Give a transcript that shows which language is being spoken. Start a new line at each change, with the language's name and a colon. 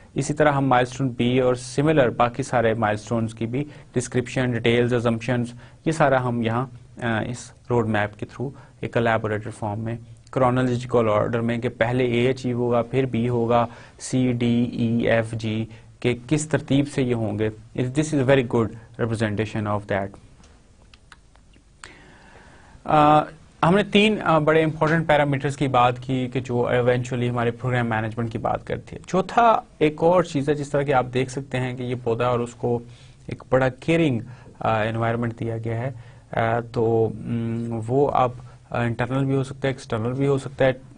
Urdu: اسی طرح ہم مائل سٹون B اور سملر باقی سارے مائل سٹونز کی بھی ڈسکرپشن, ڈیٹیلز, ازمپشنز یہ سارا ہم یہاں اس روڈ میپ کے تھرو ایک کولیبوریٹر فارم میں کرونالوجیکل آرڈر میں کہ پہلے A اچیو ہوگا, پھر B ہوگا, C, D, E, F, G کہ کس ترتیب سے یہ ہوں گے.
English: This is a very good representation of that.
Urdu: ہم نے 3 بڑے امپورٹنٹ پیرامیٹرز کی بات کی کہ جو ایونچولی ہمارے پروگرام مینجمنٹ کی بات کرتی ہے. چوتھا ایک اور چیز ہے, جس طرح کہ آپ دیکھ سکتے ہیں کہ یہ پودا اور اس کو ایک بڑا کیئرنگ انوائرمنٹ دیا گیا ہے, تو وہ اب انٹرنل بھی ہو سکتا ہے, ایکسٹرنل بھی ہو سکتا ہے.